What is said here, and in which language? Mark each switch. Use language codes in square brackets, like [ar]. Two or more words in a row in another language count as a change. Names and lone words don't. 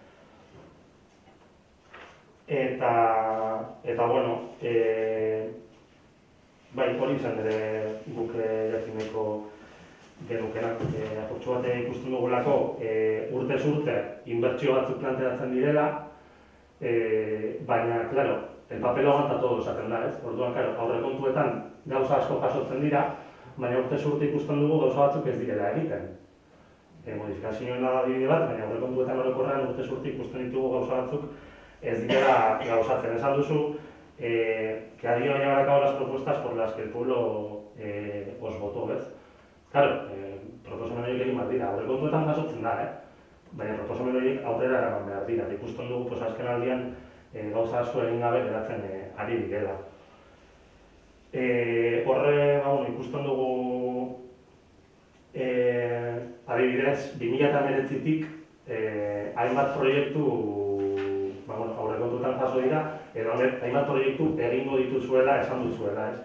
[eu] Eta bai, hori izan ere guk jakineko genukenak. Apurtxo bat ikusten dugulako, urtez urte inbertsio batzuk planteatzen direla, baina, klaro, [es] el papel aguanta todo [eu] esaten da, ez? Orduan, aurrekontuetan gauza asko jasotzen dira, baina urtez urte ikusten dugu gauza batzuk ez direla egiten. Modifikazioen da adibide bat, baina aurrekontuetan orokorrean urtez urte ikusten ditugu gauza batzuk ez direla gauzatzen. Esan duzu, [es] que a día llevar a cabo las propuestas por las que el pueblo os votó, ¿ves? Claro, [eu] proposamen horiek egin behar dira, aurrekontuetan jasotzen da, baina proposamen horiek aurrera eraman behar dira. Ikusten dugu, azken aldian gauza asko egin gabe geratzen ari direla. Horre, ikusten dugu adibidez, 2019tik hainbat proiektu aurrekontuetan jaso dira, edo hainbat proiektu egingo dituzuela, esan duzuela, ez?